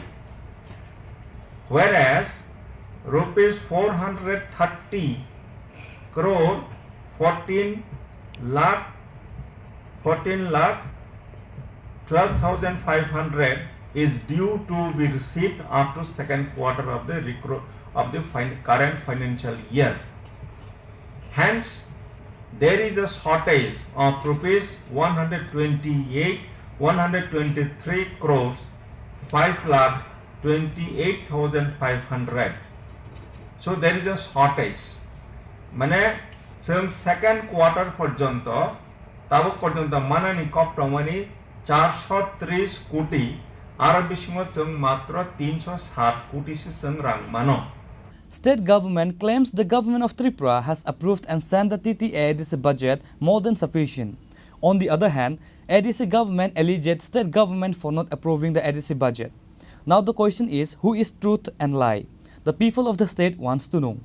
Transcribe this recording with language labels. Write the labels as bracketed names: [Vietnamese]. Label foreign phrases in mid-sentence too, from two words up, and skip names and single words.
[English] Whereas rupees 430 crore 14 lakh 12,500 is due to be received after second quarter of the current financial year. Hence, there is a shortage of rupees 123 crores 5,28,500. So there is a shortage. [Kok Borok] माने जों [English] second quarter [Kok Borok] पर्यन्त ताबक पर्यन्त मानानि कप्टमनि 430 कोटी आरो बिसिङाव जों मात्र 307 कोटीसो जों रां मानो. [English] State government claims the government of Tripura has approved and sent the TTA ADC budget more than sufficient. On the other hand, ADC government alleged state government for not approving the ADC budget. Now the question is, who is truth and lie? The people of the state wants to know.